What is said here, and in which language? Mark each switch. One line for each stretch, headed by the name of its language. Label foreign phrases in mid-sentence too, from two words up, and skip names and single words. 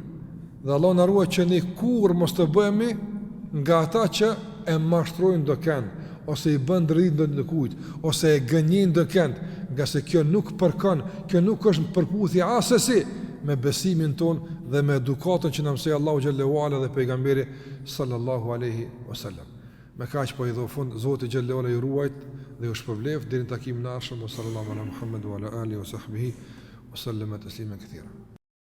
Albanian: Dhe Allah na ruaj që ne kurrë mos të bëhemi nga ata që e mashtrojnë do kënd, ose i bën dridhë në kujt, ose e gënjejnë do kënd, nga se kjo nuk përkon, kjo nuk është përputhje asesi me besimin ton dhe me edukatën që na mësoi Allahu
Arabic: جل وعلا
Albanian: dhe pejgamberi
Arabic: صلى الله عليه وسلم.
Albanian: Me kaq po i dho fund, Zoti
Arabic: جل وعلا
Albanian: ju ruajt dhe ju shpërbleft deri në takimin e ardhshëm.
Arabic: صلى الله على محمد وعلى آله وصحبه وسلم تسليما كثيرا.